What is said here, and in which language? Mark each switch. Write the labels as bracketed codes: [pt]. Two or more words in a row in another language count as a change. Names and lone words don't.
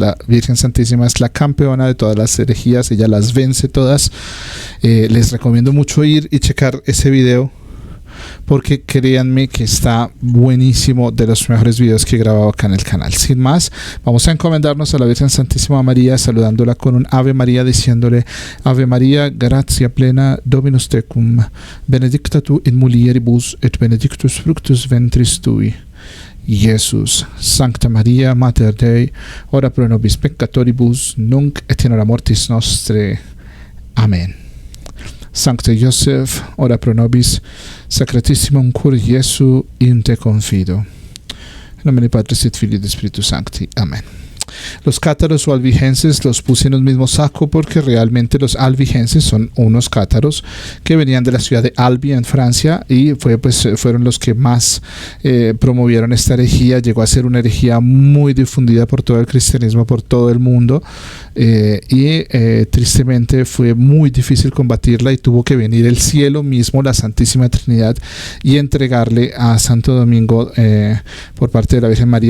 [es] La Virgen Santísima es la campeona de todas las herejías, ella las vence todas. Les recomiendo mucho ir y checar ese video, porque créanme que está buenísimo, de los mejores videos que he grabado acá en el canal. Sin más, vamos a encomendarnos a la Virgen Santísima María, saludándola con un Ave María, diciéndole: [la] Ave María, gratia plena, Dominus tecum, benedicta tu in mulieribus, et benedictus fructus ventris tui, [es] Jesús. [la] Sancta Maria, Mater Dei, ora pro nobis peccatoribus, nunc et in hora mortis nostre. Amén. Sancte Joseph, ora pro nobis, sacratissimum cur Jesu, in te confido. En nomine Patris et Filii et Spiritus Sancti. Amén. [es] Los cátaros o albigenses los puse en un mismo saco porque realmente los albigenses son unos cátaros que venían de la ciudad de Albi en Francia, y fueron los que más promovieron esta herejía. Llegó a ser una herejía muy difundida por todo el cristianismo, por todo el mundo, y tristemente fue muy difícil combatirla, y tuvo que venir el cielo mismo, la Santísima Trinidad, y entregarle a Santo Domingo, por parte de la Virgen María.